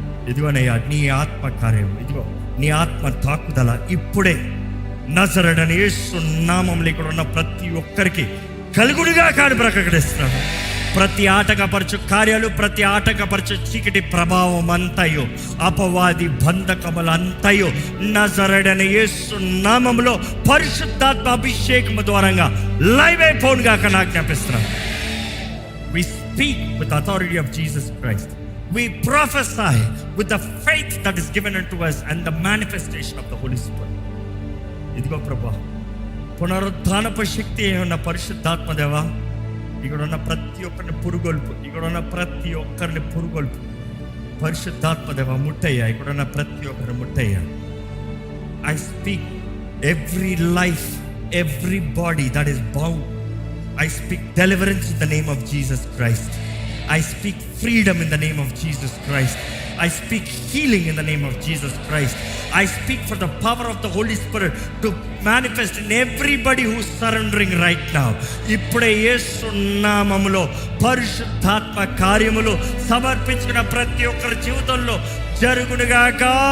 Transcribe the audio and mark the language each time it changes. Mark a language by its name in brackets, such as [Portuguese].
[Telugu] ఇదిగోనయ్యా నీ ఆత్మ కార్యం, ఇదిగో నీ ఆత్మ తాకుదల ఇప్పుడే నజరేయుడైన యేసు నామములో ఇక్కడ ఉన్న ప్రతి ఒక్కరికి కలుగునుగా కాని ప్రకటిస్తున్నాను. ప్రతి ఆటంకపరచు కార్యాలు, ప్రతి ఆటంకపరచు చీకటి ప్రభావం అంతయో, అపవాది బంధకములు అంతయో నజరేయుడైన యేసు నామములో పరిశుద్ధాత్మ అభిషేకము ద్వారంగా live అయిపోనుగా ఆజ్ఞాపిస్తున్నాను. [English] We speak with the authority of Jesus Christ. We prophesy with the faith that is given unto us and the manifestation of the Holy Spirit. [Telugu] ఇదిగో ప్రభా, పునరుద్ధానపు శక్తి ఉన్న పరిశుద్ధాత్మ దేవా, ఇక్కడ ఉన్న ప్రతి ఒక్కరిని పురుగొల్పు, ఇక్కడ ఉన్న ప్రతి ఒక్కరిని పురుగొల్పు. పరిశుద్ధాత్మ దేవా ముట్టయ్యా, ఇక్కడ ఉన్న ప్రతి ఒక్కరిని ముట్టయ్యా. [English] I speak every life, every body that is bound. I speak deliverance in the name of Jesus Christ. I speak freedom in the name of Jesus Christ. I speak healing in the name of Jesus Christ. I speak for the power of the Holy Spirit to manifest in everybody who is surrendering right now. [Telugu] ఇప్పుడే యేసు నామములో పరిశుద్ధాత్మ కార్యములు సమర్పించుకున్న ప్రతి ఒక్కరి జీవితంలో జరుగునుగాక.